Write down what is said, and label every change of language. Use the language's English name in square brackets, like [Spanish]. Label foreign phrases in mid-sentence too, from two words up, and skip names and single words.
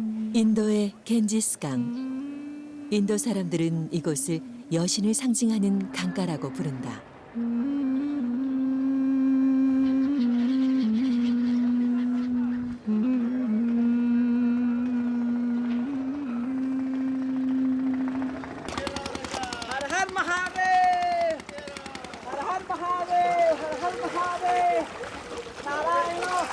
[Korean] 인도의 겐지스강. 인도 사람들은 이곳을 여신을 상징하는 강가라고 부른다. [Hindi] हर हर महादेव हर हर महादेव हर हर महादेव नारायण